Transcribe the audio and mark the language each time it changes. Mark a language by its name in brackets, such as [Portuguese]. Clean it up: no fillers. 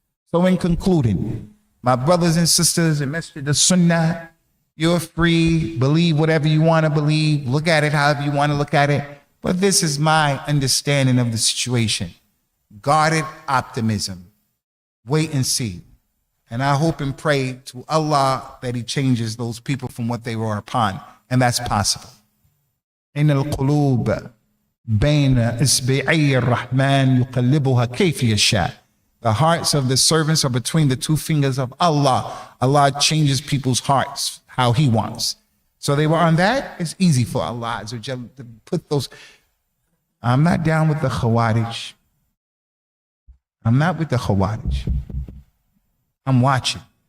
[English] So in concluding, my brothers and sisters in Masjid As-Sunnah, you're free, believe whatever you want to believe, look at it however you want to look at it. But this is my understanding of the situation. Guarded optimism. Wait and see. And I hope and pray to Allah that He changes those people from what they were upon. And that's possible. [Arabic] إن القلوب بين إصبعي الرحمن يقلبها كيف يشاء. [English] The hearts of the servants are between the two fingers of Allah. Allah changes people's hearts how He wants. So they were on that. It's easy for Allah to put those. I'm not down with the Khawarij. I'm not with the Khawarij. I'm watching.